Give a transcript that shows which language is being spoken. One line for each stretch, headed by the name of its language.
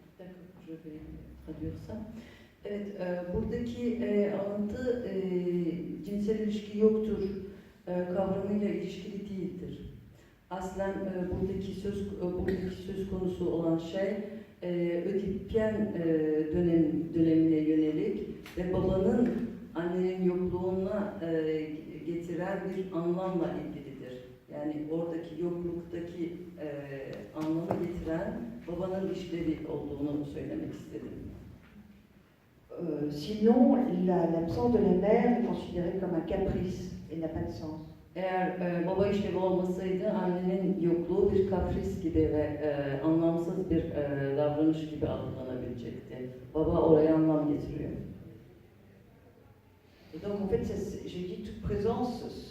French: D'accord, je vais traduire ça.
Turkish: Evet, buradaki alıntı cinsel ilişki yoktur kavramıyla ilişkili değildir. Aslen buradaki söz konusu olan şey Ödipyen dönemine yönelik ve babanın annenin yokluğuna getiren bir anlamla ilgilidir. Yani oradaki yokluktaki anlamı getiren babanın işlevi olduğunu söylemek istedim.
French: Sinon, l'absence de la mère est considérée comme un caprice et n'a pas de sens.
Turkish: Eğer baba işlevi olmasaydı annenin yokluğu bir kapris gibi ve anlamsız bir davranış gibi algılanabilecekti. Baba oraya anlam getiriyor.
French: Et donc en fait, je dis toute présence